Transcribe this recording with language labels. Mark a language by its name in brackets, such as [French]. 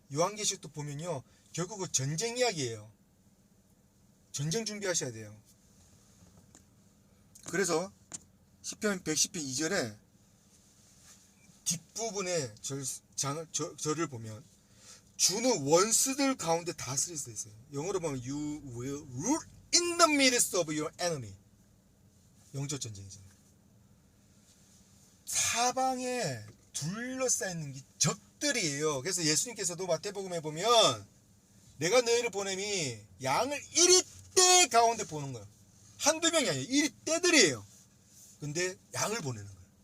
[Korean] 요한계시록도 보면요 결국은 전쟁 이야기예요. 전쟁 준비하셔야 돼요. 그래서 시편 110편 2절에 뒷부분에 절을 보면 주는 원수들 가운데 다스릴 수 있어요. 영어로 보면 [English] You will rule in the midst of your enemy. [Korean] 영적 전쟁이잖아요. 사방에 둘러싸이는 게 적들이에요. 그래서 예수님께서도 마태복음에 보면 내가 너희를 보냄이 양을 1대 가운데 보는 거예요. 한두 명이 아니에요. 1대들이에요. 근데 양을 보내는 거예요.